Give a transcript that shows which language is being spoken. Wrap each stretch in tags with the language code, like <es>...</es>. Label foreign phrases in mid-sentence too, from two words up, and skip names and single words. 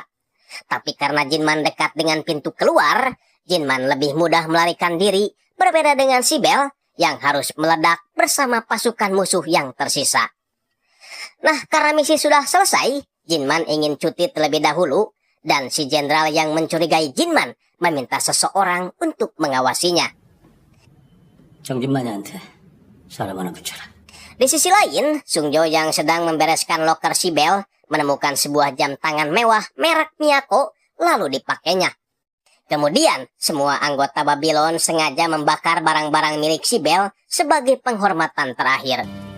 <id>Tapi karena Jinman dekat dengan pintu keluar, Jinman lebih mudah melarikan diri, berbeda dengan si Bel yang harus meledak bersama pasukan musuh yang tersisa. Nah, karena misi sudah selesai, Jinman ingin cuti terlebih dahulu, dan si jenderal yang mencurigai Jinman meminta seseorang untuk mengawasinya.</id> <ko>정진만이한테 사람 하나 붙여라.</ko> <id>Di sisi lain, Sungjo yang sedang membereskan loker si Bel menemukan sebuah jam tangan mewah merek Miyako lalu dipakainya. Kemudian, semua anggota Babylon sengaja membakar barang-barang milik si Bel sebagai penghormatan terakhir.</id>